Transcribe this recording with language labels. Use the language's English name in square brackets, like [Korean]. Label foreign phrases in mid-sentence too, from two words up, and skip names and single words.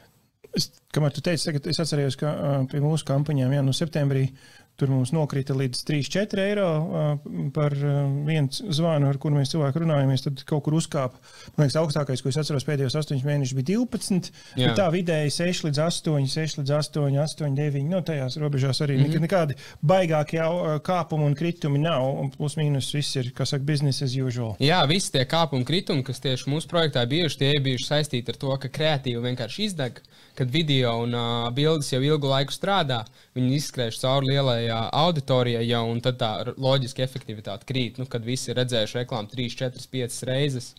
[Latvian] Kamēr tu teici, tagad es atcerējos, ka pie mūsu kampaņām, no septembrī, tur mums nokrita līdz 3-4 eiro par vienu zvanu, ar kuru mēs cilvēku runājamies, tad kaut kur uzkāpa. Man liekas, augstākais, ko es atceros pēdējos 8 mēnešus, bija 12, bet tā vidēji 6 līdz 8, 8, 9, tajās robežās arī nekādi baigāki kāpumi un kritumi nav, un plus mīnus viss ir, kā saka, [English] business as usual. [Latvian] Jā, visi tie kāpumi un kritumi, kas tieši mūsu projektā bijuši, tie bijuši saistīti ar to, ka kreatīvi vienkārši izdeg, kad video un bildes jau ilgu laiku strādā, viņi izskrēš cauri lielajā auditorijai jau, un tad tā loģiski efektivitāte krīt, kad visi ir redzējuši reklāmu 3, 4, 5 reizes.